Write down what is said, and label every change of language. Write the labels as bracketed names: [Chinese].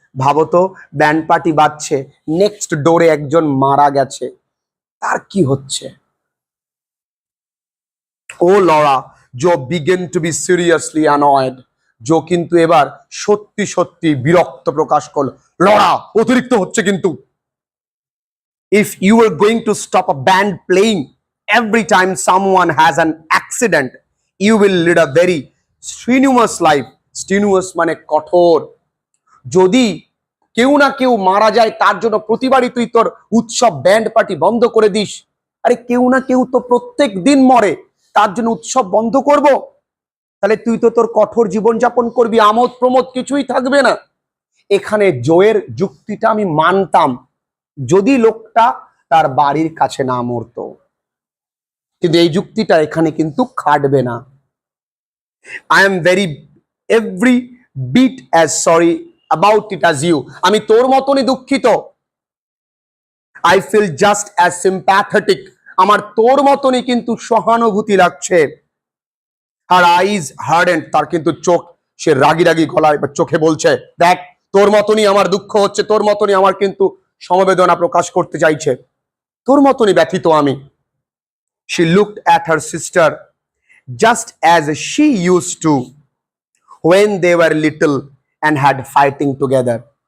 [Bangla] ভাবো তো, band party বাজছে, নেক্সট ডোরে একজন মারা গেছে, তার কি হচ্ছে? [English] ও Laura, Joe begin to be seriously annoyed. [Bangla] জো কিন্তু এবার সত্যি সত্যি বিরক্ত প্রকাশ করলো। লরা, অতিরিক্ত হচ্ছে কিন্তু। [English] If you were going to stop a band playing every time someone has an accident, you will lead a very strenuous life. [Bangla] Strenuous মানে কঠোর। যদি কেউ না কেউ মারা যায় তার জন্য প্রতিবারই তুই তোর উৎসব ব্যান্ড পার্টি বন্ধ করে দিস, আরে কেউ না কেউ তো প্রত্যেক দিন মরে, তার জন্য উৎসব বন্ধ করব? তাহলে তুই তো তোর কঠোর জীবনযাপন করবি, আমোদ প্রমোদ কিছুই থাকবে না। এখানে জোয়ের যুক্তিটা আমি মানতাম যদি লোকটা তার বাড়ির কাছে না মরতো, কিন্তু এই যুক্তিটা এখানে কিন্তু খাটবে না। [English] I am very every bit as sorry about it as you. [Bangla] আমি তোর মতনই দুঃখিত। [English] I feel just as sympathetic. [Bangla] আমার তোর মতনই কিন্তু সহানুভূতি লাগছে। [English] আর eyes hardened, [Bangla] তার কিন্তু চোখ, সে রাগি রাগি গলায় চোখে বলছে, দেখ তোর মতনই আমার দুঃখ হচ্ছে, তোর মতনই আমার কিন্তু সমবেদনা প্রকাশ করতে চাইছে, তোর মতনই ব্যথিত আমি। [English] She looked at her sister just as she used to when they were little and had fighting together.